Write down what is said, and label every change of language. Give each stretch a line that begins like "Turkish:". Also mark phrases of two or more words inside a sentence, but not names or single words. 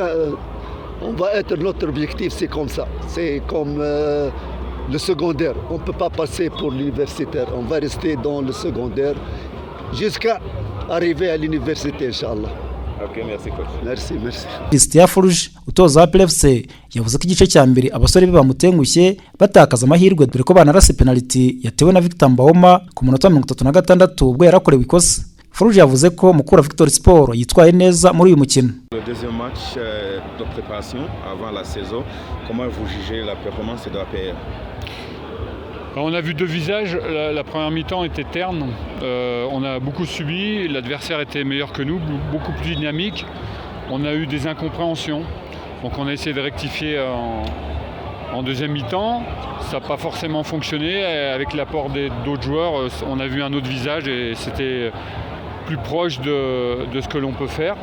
French: On va être notre objectif, c'est comme ça. C'est comme le secondaire. On ne peut pas passer pour l'universitaire. On va rester dans le secondaire jusqu'à arriver à l'université, Inch'Allah. Ok, merci coach. Merci.
Kinyarwanda: Christian Forge utoza APR FC yavuze ko igice cya mbere abasore be bamutengushye batakaza amahirwe dore ko banarase penalty yatewe na Victor Mbawoma ku munota 36 ubwo yarakorewe ikosa. Forge yavuze ko Mukura Victory Sport yitwaye neza muri uyu mukino.
French: Le deuxième match de préparation avant la saison, comment vous jugez la performance de l'APR? On a vu deux visages, la première mi-temps était terne, on a beaucoup subi, l'adversaire était meilleur que nous, beaucoup plus dynamique, on a eu des incompréhensions, donc on a essayé de rectifier en deuxième mi-temps, ça n'a pas forcément fonctionné, avec l'apport d'autres joueurs, on a vu un autre visage et c'était plus proche de ce que l'on peut faire.